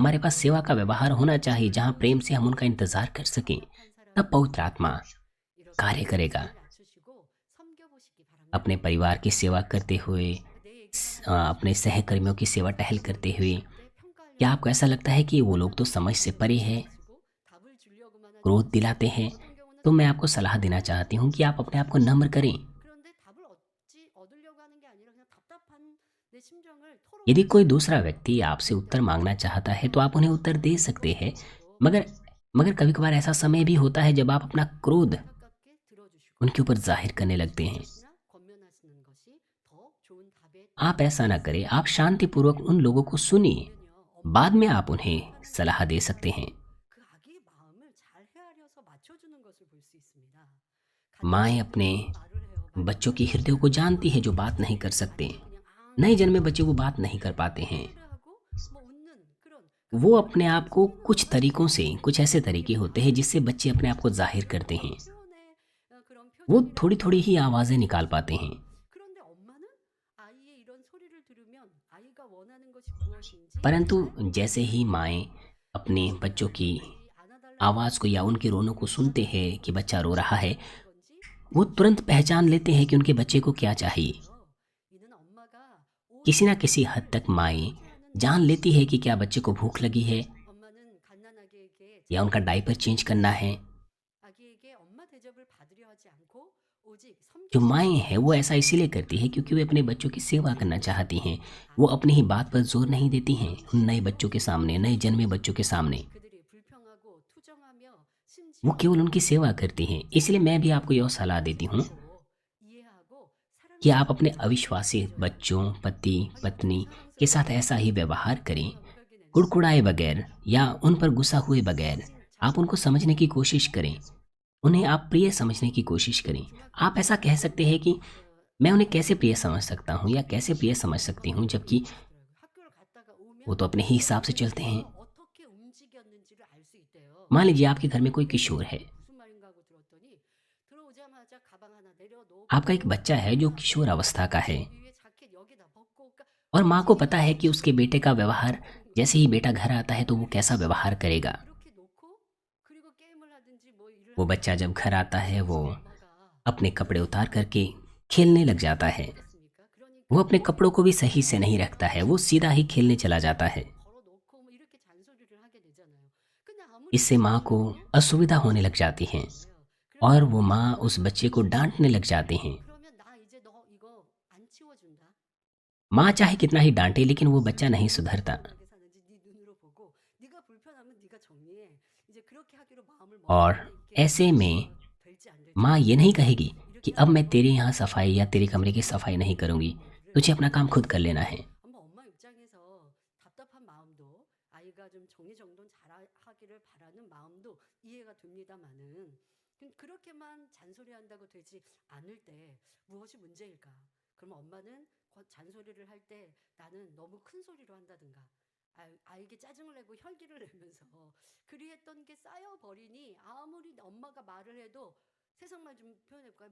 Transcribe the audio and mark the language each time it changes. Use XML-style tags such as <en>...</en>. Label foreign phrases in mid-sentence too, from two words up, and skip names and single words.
<hi>हमारे पास सेवा का व्यवहार होना चाहिए जहाँ प्रेम से हम उनका इंतजार कर सकें। तब पवित्र आत्मा कार्य करेगा। अपने परिवार की सेवा करते हुए, अपने सहकर्मियों की सेवा टहल करते हुए, क्या आपको ऐसा लगता है कि वो लोग तो समझ से परे हैं, क्रोध दिलाते हैं? तो मैं आपको सलाह देना चाहती हूँ कि आप अपने आप को नम्र करें।</hi> <ko>그런데 답을 얻으려고 하는 게 아니라 그냥 답답한 내 심정을</ko> <hi>यदि कोई दूसरा व्यक्ति आपसे उत्तर मांगना चाहता है तो आप उन्हें उत्तर दे सकते हैं, मगर मगर कभी कभार ऐसा समय भी होता है जब आप अपना क्रोध</hi> <ko>가깝게 들어주시고</ko> <hi>उनके ऊपर जाहिर करने लगते हैं।</hi> <ko>권면하시는 것이 더 좋은 답에</ko> <hi>आप ऐसा ना करें, आप शांतिपूर्वक उन लोगों को सुनिए, बाद में आप उन्हें सलाह दे सकते हैं।</hi> <ko>그 아기의 마음을 잘 헤아려서 맞춰주는 것을 볼 수 있습니다.</ko> <hi>माएँ अपने बच्चों की हृदय को जानती है जो बात नहीं कर सकते। नए जन्मे बच्चे वो बात नहीं कर पाते हैं। वो अपने आप को कुछ तरीकों से, कुछ ऐसे तरीके होते हैं जिससे बच्चे अपने आप को जाहिर करते हैं। वो थोड़ी थोड़ी ही आवाज़ें निकाल पाते हैं,</hi> <ko>그런데 엄마는 아이의 이런 소리를 들으면 아이가 원하는 것이 무엇인지</ko> <hi>परंतु जैसे ही माएँ अपने बच्चों की आवाज़ को या उनके रोनों को सुनते हैं कि बच्चा रो रहा है, वो तुरंत पहचान लेते हैं कि उनके बच्चे को क्या चाहिए।</hi> <ko>이는 엄마가</ko> <hi>किसी ना किसी हद तक माएँ जान लेती है कि क्या बच्चे को भूख लगी है</hi> <ko>엄마는 갓난아기에게</ko> <hi>या उनका</hi> <en>diaper change</en> <hi>करना है।</hi> <ko>아기에게 엄마 대접을 받으려 하지 않고 오직</ko> <hi>जो माएँ हैं वो ऐसा इसीलिए करती है क्योंकि वे अपने बच्चों की सेवा करना चाहती हैं। वो अपनी ही बात पर जोर नहीं देती हैं उन नए बच्चों के सामने, नए जन्मे बच्चों के सामने।</hi> <ko>그들이 불평하고 투정하며</ko> <hi>वो केवल उनकी सेवा करती हैं। इसलिए मैं भी आपको यह सलाह देती हूँ</hi> <ko>이해하고</ko> <hi>कि आप अपने अविश्वासी बच्चों, पति पत्नी के साथ ऐसा ही व्यवहार करें, कुड़कुड़ाए बगैर या उन पर गुस्सा हुए बगैर। आप उनको समझने की कोशिश करें, उन्हें आप प्रिय समझने की कोशिश करें। आप ऐसा कह सकते हैं कि मैं उन्हें कैसे प्रिय समझ सकता हूँ या कैसे प्रिय समझ सकती हूँ, जबकि</hi> <ko>학교를 갔다가 오면</ko> <hi>वो तो अपने ही हिसाब से चलते हैं।</hi> <ko>어떻게 움직였는지를 알 수 있대요.</ko> <hi>मान लीजिए आपके घर में कोई किशोर है,</hi> <ko>무슨 말인가 하고 들었더니 들어오자마자 가방 하나 내려놓고</ko> <hi>आपका एक बच्चा है जो किशोर अवस्था का है</hi> <ko>위에 자켓 여기다 벗고</ko> <hi>और माँ को पता है कि उसके बेटे का व्यवहार, जैसे ही बेटा घर आता है तो वो कैसा व्यवहार करेगा।</hi> <ko>이렇게 놓고 그리고 게임을 하든지 뭐 일을</ko> <hi>वो बच्चा जब घर आता है वो</hi> <ko>엄마가</ko> <hi>अपने कपड़े उतार करके खेलने लग जाता है।</hi> <ko>했습니까? 그러니까</ko> <hi>वो अपने कपड़ों को भी सही से नहीं रखता है, वो सीधा ही खेलने चला जाता है।</hi> <ko>걸어놓고 뭐 이렇게 잔소리를 하게 되잖아요. 근데 아무리</ko> <hi>इससे माँ को असुविधा होने लग जाती है और वो माँ उस बच्चे को डांटने लग जाते हैं।</hi> <ko>그러면 나 이제 너 이거 안 치워준다.</ko> <hi>माँ चाहे कितना ही डांटे लेकिन वो बच्चा नहीं सुधरता</hi> <ko>어떻게 사는지 네 눈으로 보고 네가 불편하면 네가 정리해. 이제 그렇게 하기로 마음을</ko> <hi>और</hi> <ko>먹었는데 이게</ko> <hi>ऐसे में</hi> <ko>될지 안 될지</ko> <hi>माँ ये नहीं कहेगी कि अब मैं तेरे यहाँ सफाई या तेरे कमरे की सफाई नहीं करूँगी, तुझे अपना काम खुद कर लेना है।</hi> <ko>한번 엄마 입장에서 답답한 마음도 아이가 좀 정리정돈 잘하기를 바라는 마음도 이해가 됩니다만은 그렇게만 잔소리한다고 되지 않을 때 무엇이 문제일까? 그럼 엄마는 잔소리를 할 때 나는 너무 큰 소리로 한다든가 아이에게 짜증을 내고 혈기를 내면서 그리했던 게 쌓여버리니 아무리 엄마가 말을 해도 세상 말 좀 표현해볼까요?</ko>